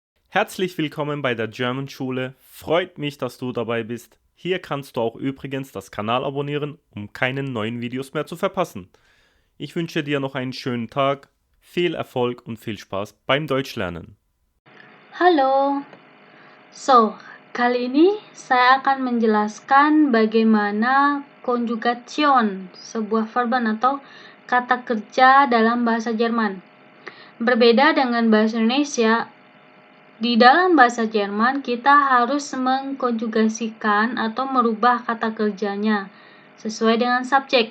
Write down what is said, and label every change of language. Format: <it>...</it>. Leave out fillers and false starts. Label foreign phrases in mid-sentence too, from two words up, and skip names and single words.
<de>Herzlich willkommen bei der German Schule. Freut mich, dass du dabei bist. Hier kannst du auch übrigens das Kanal abonnieren, um keine neuen Videos mehr zu verpassen. Ich wünsche dir noch einen schönen Tag, viel Erfolg und viel Spaß beim Deutschlernen.</de> <id>Halo. Kali ini saya akan menjelaskan bagaimana conjugation, sebuah verban atau kata kerja dalam bahasa Jerman. Berbeda dengan bahasa Indonesia, di dalam bahasa Jerman kita harus mengkonjugasikan atau merubah kata kerjanya sesuai dengan subjek.</id>